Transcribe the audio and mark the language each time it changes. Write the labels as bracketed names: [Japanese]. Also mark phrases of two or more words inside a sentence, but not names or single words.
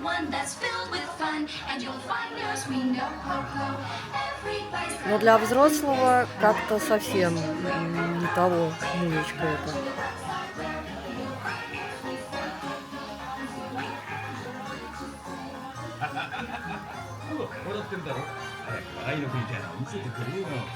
[Russian] Но для взрослого как-то совсем не того музычка это. [Japanese] 笑ってるだろ。早く笑いの VTR を見せてくれよ。